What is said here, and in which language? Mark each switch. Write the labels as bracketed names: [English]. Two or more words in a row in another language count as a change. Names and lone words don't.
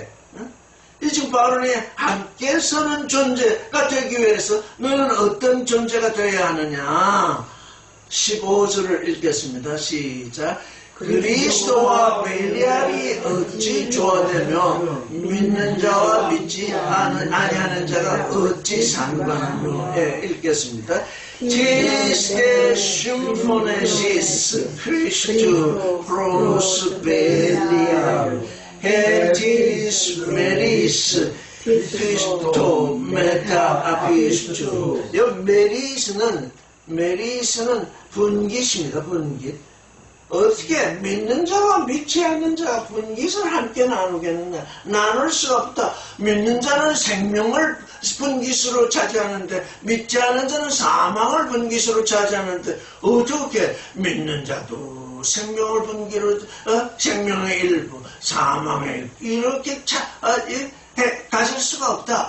[Korean] 이 지금 바울이 함께 서는 존재가 되기 위해서 너는 어떤 존재가 되어야 하느냐? 15절을 읽겠습니다. 시작. 그리스도와 벨리알이 어찌 조화되며 믿는 자와 믿지 아니하는 자가 어찌 상관하며. 읽겠습니다. [Greek] Τίς δὲ συμφώνησις Χριστοῦ πρὸς Βελίαλ ἢ τίς μερὶς Χριστῷ μετὰ ἀπίστου. [Korean] 메리스는 분깃입니다. 분깃. 어떻게 믿는 자와 믿지 않는 자가 분깃을 함께 나누겠느냐? 나눌 수가 없다. 믿는 자는 생명을 분깃으로 차지하는데 믿지 않는 자는 사망을 분깃으로 차지하는데 어떻게 믿는 자도 생명을 분깃으로 생명의 일부, 사망의 일부 이렇게 가질 수가 없다.